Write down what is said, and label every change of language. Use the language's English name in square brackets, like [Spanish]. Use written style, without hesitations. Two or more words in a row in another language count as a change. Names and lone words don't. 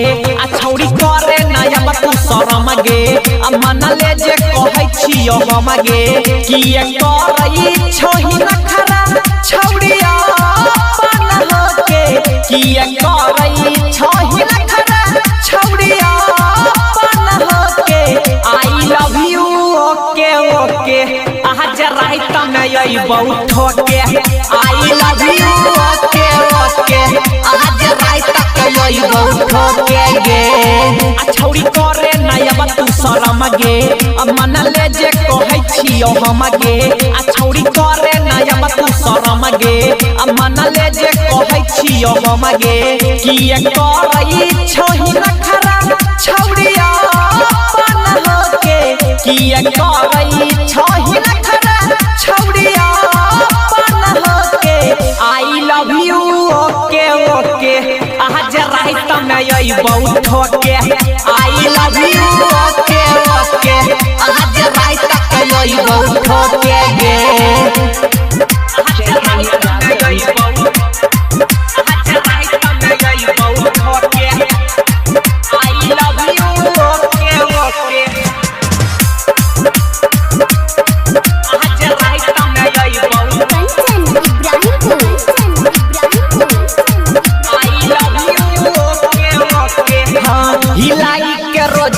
[Maithili] आ छौरी करे नया तू शरमगे मन ले जे कहै छियो हमगे किए करई छही नखरा छौरिया अपन होके किए करई छही नखरा छौरिया अपन होके [English] I love you okay okay [Maithili] आज रात में अइबौ ठोके [English] I love you okay okay [Maithili] आज रात तक अइबौ ठोके गे आ छौरी करे नया तू शरमगे मन ले जे कहै छियो हमगे आ छौरी करे नया तू शरमगे मन ले जे कहै छियो हमगे किए करई छही नखरा छौरिया अपन होके किए करई छही नखरा छौरिया अपन होके [English] I love you okay okay [Maithili] आज रात में अइबौ ठोके [English] I love you okay okay [Maithili] आज रात तक अइबौ ठोके गे [English] I love you okay okay [Maithili] हिलाई के रोज